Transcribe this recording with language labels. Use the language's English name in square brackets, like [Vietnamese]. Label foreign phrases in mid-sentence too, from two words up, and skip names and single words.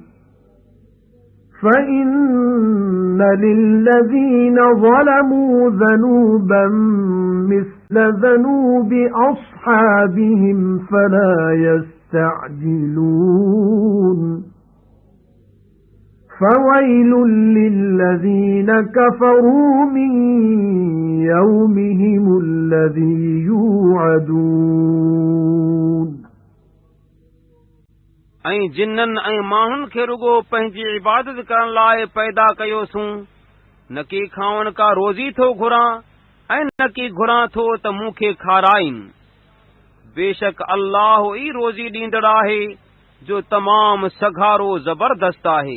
[Arabic] فَإِنَّ لِلَّذِينَ ظَلَمُوا ذَنُوبًا مِثْلَ ذَنُوبِ أَصْحَابِهِمْ فَلَا يَسْتَعْجِلُونِ فَوَيْلٌ لِلَّذِينَ كَفَرُوا مِنْ يَوْمِهِمُ الَّذِي يُوعَدُونَ [Sindhi] ऐं जिन्ननि ऐं माण्हुनि खे रुगो पंहिंजी इबादत करण लाइ पैदा कयोसूं, न की खावण का रोज़ी थो घुरां ऐं न की घुरां थो त मूंखे खाराइनि। बेशक अल्लाह ई रोज़ी ॾींदड़ आहे जो तमामु सघारो ज़बरदस्त आहे।